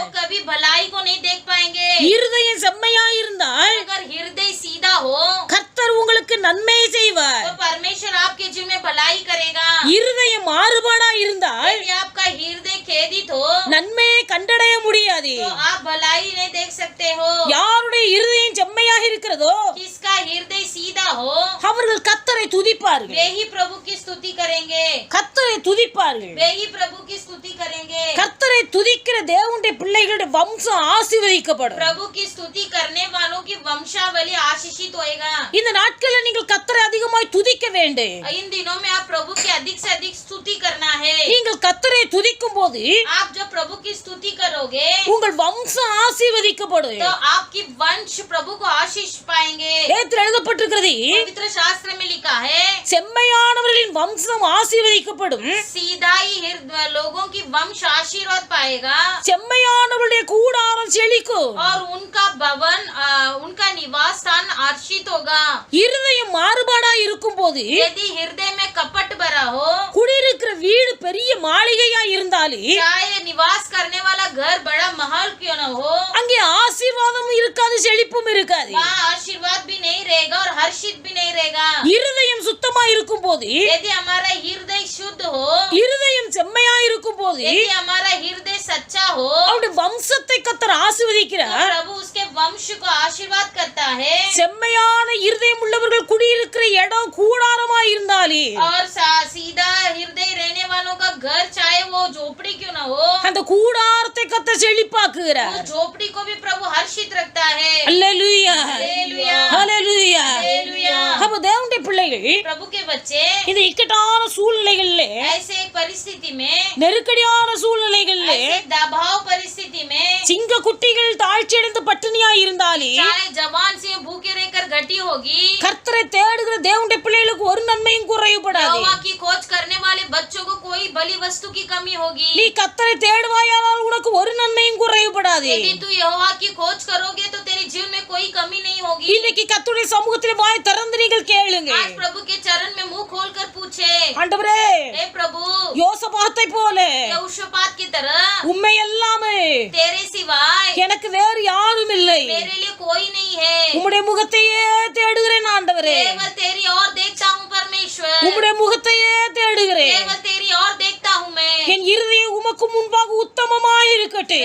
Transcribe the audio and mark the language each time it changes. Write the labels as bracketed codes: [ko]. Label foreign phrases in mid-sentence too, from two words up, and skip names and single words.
[hi] वो कभी भलाई को नहीं देख पाएंगे। [ta] இருதயம் செம்மையாய் இருந்தால் [hi] अगर हृदय सीधा हो [ta] கர்த்தர் உங்களுக்கு நன்மையை செய்வார். [hi] तो परमेश्वर आपके जीवन में भलाई करेगा। [ta] இருதயம் மாறுபாடா இருந்தால் [hi] यदि आपका हृदय खेदित हो [ta] நன்மையை கண்டடைய முடியாது. [hi] तो आप भलाई नहीं देख सकते हो। [ta] யாருடைய இருதயம் செம்மையாக இருக்கிறதோ [hi] किसका हृदय सीधा हो [ta] அவர்கள் கர்த்தரை துதி துதிப்பார்கள். [hi] वे ही प्रभु की स्तुति करेंगे, [ta] கர்த்தரை துதிப்பார்கள். [hi] वे ही प्रभु की स्तुति करेंगे। [ta] கர்த்தரை துதிக்கிற தேவனுடைய பிள்ளைகளுடைய வம்சம் ஆசீர்வதிக்கப்படும். [hi] प्रभु की स्तुति करने वालों की वंशावली आशीषित होएगा। [ta] இந்த நாட்களில் நீங்கள் கர்த்தரை அதிகமாய் துதிக்க வேண்டும். [hi] इन दिनों में आप प्रभु की अधिक से अधिक स्तुति करना है। [ta] நீங்கள் கர்த்தரை துதிக்கும் போது [hi] आप जब प्रभु की स्तुति करोगे [ta] உங்கள் வம்சம் ஆசீர்வதிக்கப்படும். [hi] तो आपकी वंश प्रभु को आशीष पाएंगे। [ta] வேதத்தில் எழுதப்பட்டிருக்கிறது, [hi] पवित्र शास्त्र में लिखा है, [ta] செம்மையானவர்களின் வம்சம் ஆசீர்வதிக்கப்படும். [hi] सीधाई लोगों की वंश आशीर्वाद पाएगा [ta] செம்மையானவருடைய கூடாரம் செழிக்கும். [hi] और उनका भवन उनका निवास स्थान आशीषित होगा। [ta] இருதயம் மாறுபாடா இருக்கும் போது [hi] यदि हृदय में कपट भरा हो, [ta] குடியிருக்கிற வீடு பெரிய மாளிகையா இருந்தாலும் [hi] चाहे निवास करने वाला घर बड़ा महल क्यों न हो, [ta] அங்கே ஆசீர்வாதம் இருக்காது, செழிப்பும் இருக்காது. [hi] वहाँ आशीर्वाद भी नहीं रहेगा और हर्षित भी नहीं रहेगा। [ta] இருதயம் சுத்தமா இருக்கும் போது, [hi] यदि हमारा हृदय शुद्ध हो, [ta] இருதயம் செம்மையா இருக்கும் போது [hi] यदि हमारा हृदय सच्चा हो, [ta] அவருடைய வம்சத்தை கர்த்தர் [hi] तो [ta] ஆசீர்வதிக்கிறார். [hi] प्रभु उसके वंश को आशीर्वाद करता है। [ta] செம்மையான இருதயம் உள்ளவர்கள் குடியிருக்கிற இடம் கூடாரமா இருந்தாலே [hi] और सीधा हृदय रहने वालों का घर चाहे वो झोपड़ी क्यों न हो, [ta] அந்த கூடாரத்தை கர்த்தர் செழிப்பாக்குகிறார். [hi] उस झोपड़ी को भी प्रभु हर्षित रखता है। [ta] அல்லேலூயா, [hi] हालेलुया, [ta] அல்லேலூயா. [hi] हालेलुया। [ta] அப்ப தேவனுடைய பிள்ளைகள் [hi] प्रभु के बच्चे [ta] இந்த இக்கட்டான சூழ்நிலைகள்ல, [hi] ऐसे एक परिस्थिति में, [ta] நெருக்கடியான சூழ்நிலைகள்ல, [hi] ऐसे दबाव परिस्थिति में, [ta] சிங்க குட்டிகள் தாழ்ச்சியடைந்து பட்டினியா இருந்தாலே [hi] चाहे जवान से भूखे रहकर घटी होगी, [ta] கர்த்தரை தேடுகிற தேவனுடைய பிள்ளைகளுக்கு ஒரு நன்மையும் குறைவுபடாது. [hi] यहोवा की खोज करने वाले बच्चों को कोई बलि वस्तु की कमी होगी। [ta] நீ கர்த்தரை தேடுவாயானால் உனக்கு ஒரு நன்மையும் குறைவுபடாது. [hi] यदि तू यहोवा की खोज करोगे तो तेरे जीवन में कोई कमी नहीं होगी। [ta] இன்னைக்கு கர்த்தருடைய சமூகத்திலே வாய் திறந்து நீங்கள் கேளுங்க. [hi] आज प्रभु के चरण में मुंह खोलकर पूछे, [ta] ஆண்டவரே, [hi] हे प्रभु, [ta] யோசபாத்தை போல [hi] यहोशापात की तरह [ta] உம்மை எல்லாமே [hi] तेरे सिवाय [ta] எனக்கு வேறு யாரும் இல்லை. [hi] मेरे लिए कोई नहीं है। [ta] உம்முடைய முகத்தையே தேடுகிறேன் ஆண்டவரே, [hi] केवल तेरी ओर देखता हूँ परमेश्वर, [ta] உம்முடைய முகத்தையே தேடுகிறேன். [hi] केवल तेरी ओर देखता हूँ मैं। [ta] என் இருதயம் உமக்கு முன்பாக உத்தமமாய் இருக்கட்டும்.